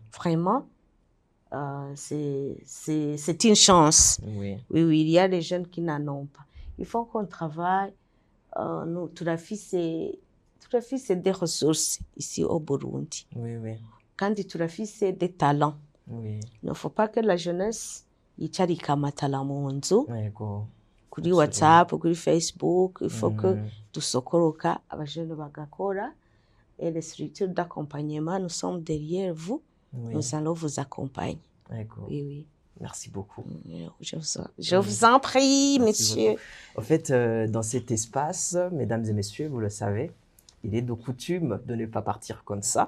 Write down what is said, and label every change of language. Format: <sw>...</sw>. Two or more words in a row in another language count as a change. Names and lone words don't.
<fr>Vraiment, c'est une chance. Oui. Oui, il y a des jeunes qui n'en ont pas. Il faut qu'on travaille. Nous, tout à fait, c'est des ressources ici au Burundi. Oui, oui. Quand tout à fait, c'est des talents. Oui. Il ne faut pas que la jeunesse</fr> <rn>yicare ikamatala mu nzu Yego. kuri WhatsApp, kuri Facebook.</rn> <fr>Il faut que</fr> <rn>dusokoroka abajene bagakora.</rn> <fr>Et les structures d'accompagnement, nous sommes derrière vous. Oui. Nous allons vous accompagner. D'accord. Oui, oui. Merci beaucoup. Je vous en prie, monsieur. En fait, dans cet espace, mesdames et messieurs, vous le savez, il est de coutume de ne pas partir comme ça.</fr>